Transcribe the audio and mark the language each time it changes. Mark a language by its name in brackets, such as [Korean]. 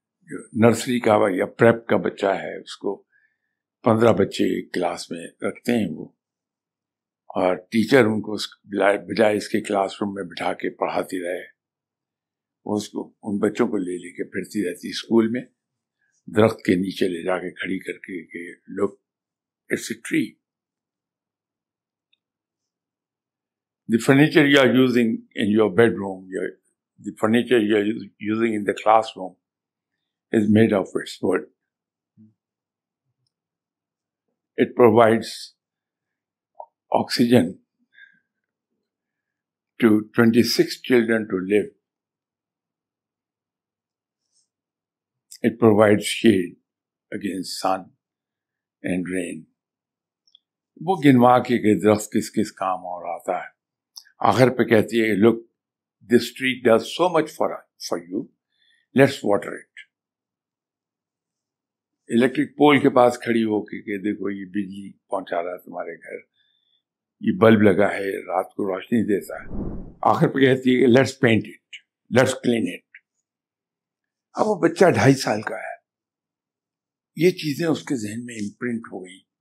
[Urdu] جو نرسری کا یا پریپ کا بچہ ہے اس کو 15 بچے کلاس میں رکھتے ہیں وہ, اور ٹیچر ان کو بجائے اس کے کلاس روم میں بٹھا کے پڑھاتی رہے, وہ اس کو ان بچوں کو لے کے پھرتی رہتی اسکول میں, درخت کے نیچے لے جا کے کھڑی کر کے کہ لوگ [English] It's a tree. The furniture you are using in your bedroom, the furniture you are using in the classroom is made of its wood. It provides oxygen to 26 children to live. It provides shade against sun and rain. [Urdu] وہ گنوا کے درخت کس کس کام اور آتا ہے. آخر پہ کہتی ہے [English] look, this tree does so much for you, let's water it. [Urdu] Electric پول کے پاس کھڑی ہو کے دیکھو یہ بجلی پہنچا رہا ہے تمہارے گھر, یہ بلب لگا ہے رات کو روشنی دیتا ہے. آخر پہ کہتی ہے [English] Let's paint it, let's clean it. [Urdu] اب وہ بچہ 2.5 سال کا ہے, یہ چیزیں اس کے ذہن میں امپرنٹ ہو گئی.